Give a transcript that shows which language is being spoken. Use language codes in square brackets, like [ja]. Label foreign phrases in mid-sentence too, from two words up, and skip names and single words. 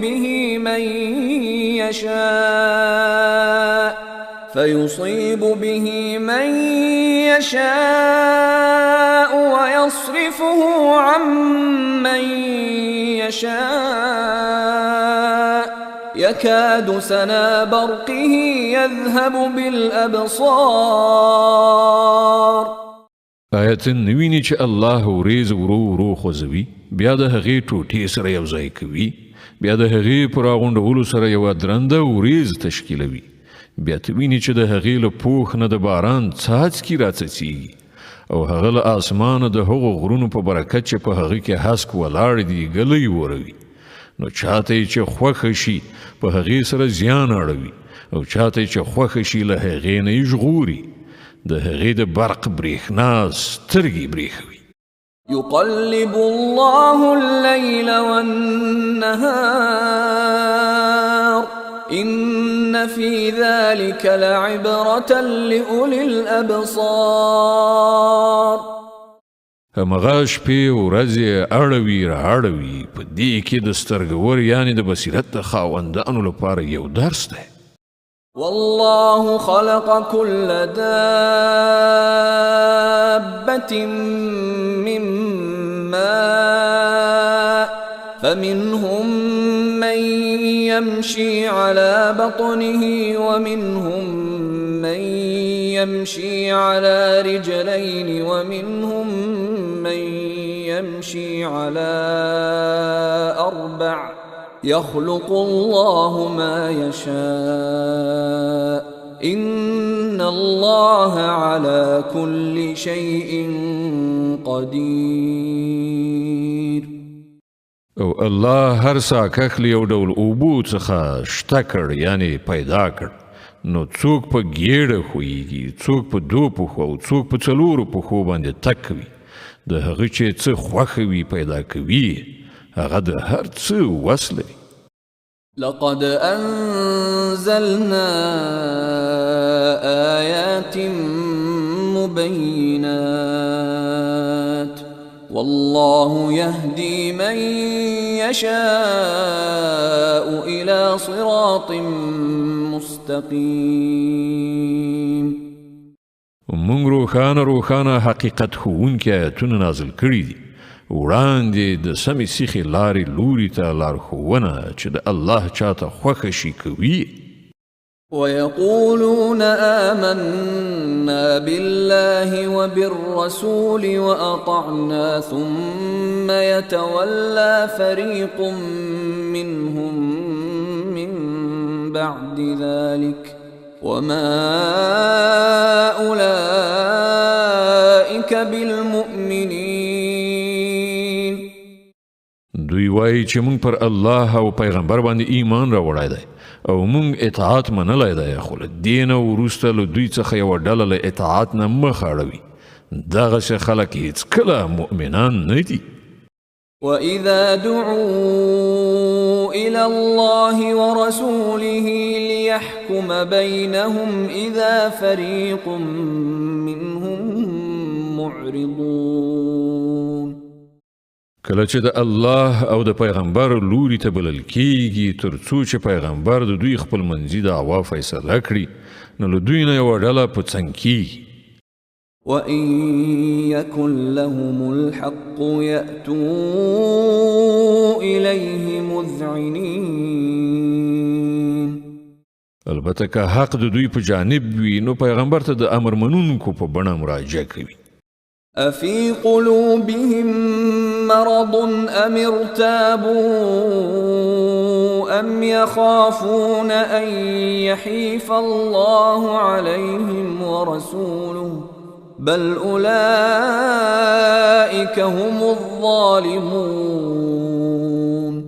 [ar] به من يشاء ويصرفه عن من يشاء يكاد سنا برقه يذهب بالأبصار. [ps] آیتن نویني چې الله وریځ ورو ورو خوځوي بیا د هغې ټوټې سره یو ځای کوي بیا د هغې په راغونډولو سره یوه درنده وریځ تشکیلوي بیا ته ویني چې د هغې له پوښ نه د باران څاڅکي راڅڅېږي او هغه له اسمانه د هغو غرونو په برکت چې په هغه کې هسک ولاړ دي ګلی وروي نو چاته چې خوښه شي په هغې سره زیان اړوي او چاته چې خوښه شي له هغې نه یې ژغوري د هغې د برق برېښنا سترګې برېښوي. [ar] يقلب الله الليل والنهار إن في ذلك لعبرة لأولي الأبصار. [ps] همغه شپې ورځې اړوي رااړوي په دې کې د سترګور یعنې د بصیرت د خاوندانو لپاره یو درس دی. [ar] والله خلق كل دابة من ماء فمنهم من يمشي على بطنه ومنهم من يمشي على رجلين ومنهم من يمشي على أربع يخلق الله ما يشاء إن الله على كل شيء قدير. [ps] او الله هر ساکخ له یو ډول اوبو څخه شته کړ یعنی پیدا کړ. نو څوک په ګیډه خویږي، څوک په 2 پښو او څوک په 4 پښو باندې تک کوي. د هغه چې څه خوښ وي پیدا کوي، هغه د هر څه وس لري. [ar] لقد أنزلنا آيات مبينات والله يهدي من يشاء إلى صراط مستقيم. [ps] مونږ روښانه حقیقت ښوونکي آیتونه نازل کړي دي، وړاندې د سمې سیخې لارې لوري ته لارښوونه چې د الله چاته خوښه شي کوي. [ar] ويقولون آمنا بالله وبالرسول وأطعنا ثم يتولى فريق منهم من بعد ذلك وما أولئك بالمؤمنين. [ps] دوی وایي چې مونږ پر الله او پیغمبر باندې ایمان راوړی دی او مونږ اطاعت منلی دی، خو له دې نه وروسته له دوی څخه یوه ډله له اطاعت نه مخ اړوي. دغسې خلک هیڅکله مؤمنان نه دي. [ar] وإذا دعوا إلى الله ورسوله ليحكم بينهم إذا فريق منهم معرضون. [ps] کله چې د الله او د پیغمبر لوري ته بلل کیږي تر څو چې پیغمبر د دوی خپل منځي دعوا فیصله کړي، نو له دوی نه یوه ډله په څنګ کیږي. [ar] وَإِن يَكُن لَّهُمُ الْحَقُّ يَأْتُوا إِلَيْهِ مُذْعِنِينَ. [ps] البته که حق د دوی په جانب وي نو پیغمبر ته د امر منونکو په بڼه مراجعه کوي. [ar] أَفِي قُلُوبِهِم مَّرَضٌ أَمِ ارْتَابُوا أَمْ يَخَافُونَ أَن يَحِيفَ اللَّهُ عَلَيْهِمْ وَرَسُولُهُ بل أولئك هم الظالمون.